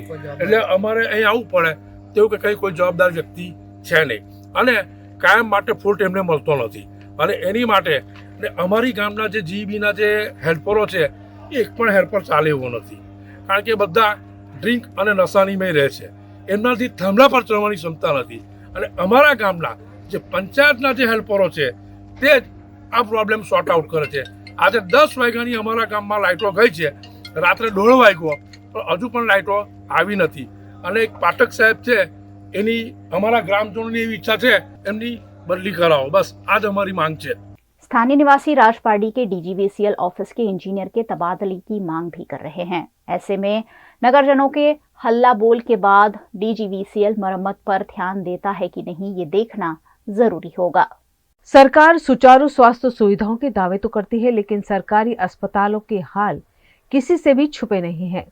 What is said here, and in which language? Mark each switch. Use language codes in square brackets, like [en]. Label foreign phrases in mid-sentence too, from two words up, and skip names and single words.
[gu] એટલે અમારે અહીં આવવું પડે તેવું કે કંઈ કોઈ જવાબદાર વ્યક્તિ છે નહીં અને કાયમ માટે ફૂલ એમને મળતો નથી અને એની માટે અમારી ગામના જે GEBના જે હેલ્પરો છે એ એક પણ હેલ્પર ચાલે એવો નથી, કારણ કે બધા ડ્રિંક અને નશાનીમય રહે છે, એમનાથી થાંભલા પર ચડવાની ક્ષમતા નથી અને અમારા ગામના જે પંચાયતના જે હેલ્પરો છે તે જ આ [en] problem sort out [gu] કરે છે। આજે 10 વાગ્યાની અમારા ગામમાં લાઇટો ગઈ છે રાત્રે 1:30 વાગ્યો પણ હજુ પણ લાઇટો આવી નથી અને એક પાઠક સાહેબ છે એની અમારા ગ્રામજનોની એવી ઈચ્છા છે એમની બદલી કરાવો, બસ આ જ અમારી માંગ છે। [hi] स्थानीय निवासी राजपारडी के डीजीवीसीएल ऑफिस के इंजीनियर के तबादले की मांग भी कर रहे हैं। ऐसे में नगरजनों के हल्ला बोल के बाद डीजीवीसीएल मरम्मत पर ध्यान देता है कि नहीं, ये देखना जरूरी होगा। सरकार सुचारू स्वास्थ्य सुविधाओं के दावे तो करती है, लेकिन सरकारी अस्पतालों के हाल किसी से भी छुपे नहीं हैं।